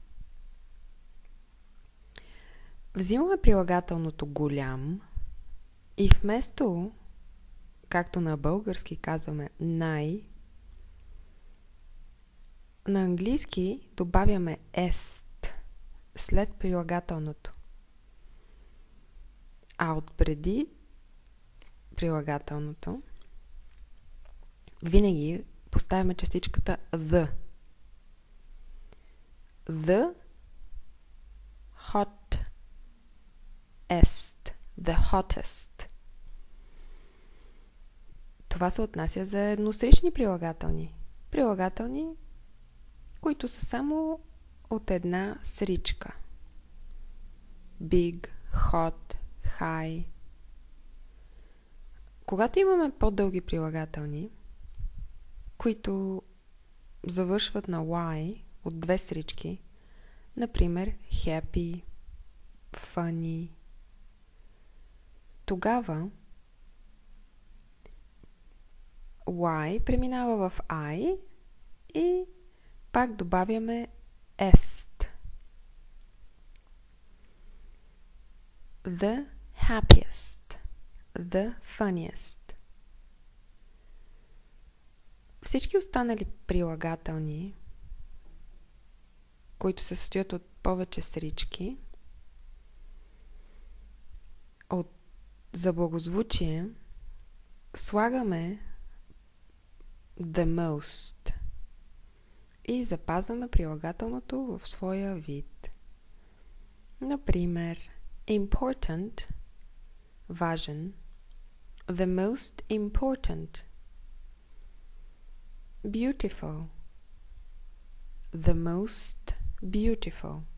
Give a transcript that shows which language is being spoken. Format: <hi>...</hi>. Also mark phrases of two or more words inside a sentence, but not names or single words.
<bg>Взимаме прилагателното голям и вместо, както на български казваме най, на английски добавяме est след прилагателното. А отпреди прилагателното винаги поставяме частичката the.</bg> <en>The hot est. The hottest.</en> <bg>Това се отнася за еднострични прилагателни. Прилагателни, които са само от една сричка.</bg> <en>Big, hot, high.</en> <bg>Когато имаме по-дълги прилагателни, които завършват на y от две срички, например</bg> <en>happy, funny,</en> <bg>тогава y преминава в I и пак добавяме est.</bg> <en>The happiest. The funniest.</en> <bg>Всички останали прилагателни, които се състоят от повече срички, за благозвучие слагаме</bg> <en>the most</en> <bg>и запазваме прилагателното в своя вид. Например,</bg> <en>important, важен, the most important. Beautiful, the most beautiful.</en>